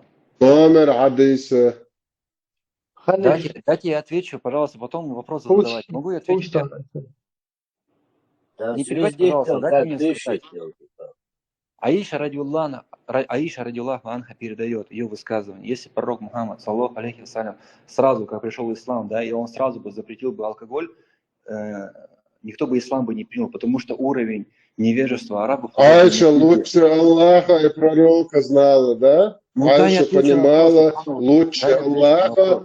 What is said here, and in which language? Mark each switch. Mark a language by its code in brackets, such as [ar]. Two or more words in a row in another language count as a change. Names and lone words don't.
[ru] Номер хадиса. Дайте я отвечу, пожалуйста, потом вопрос задавать. Могу я ответить? Не перебивайте, пожалуйста, дайте мне сказать. Аиша, [ar] رضي الله عنها, [ru] передает ее высказывание. Если пророк Мухаммад, [ar] صلى الله عليه وسلم, [ru] сразу, как пришел ислам, да, и он сразу бы запретил бы алкоголь, никто бы ислам бы не принял, потому что уровень невежества арабов... Аиша лучше Аллаха и пророка знала, да? Аиша понимала лучше Аллаха.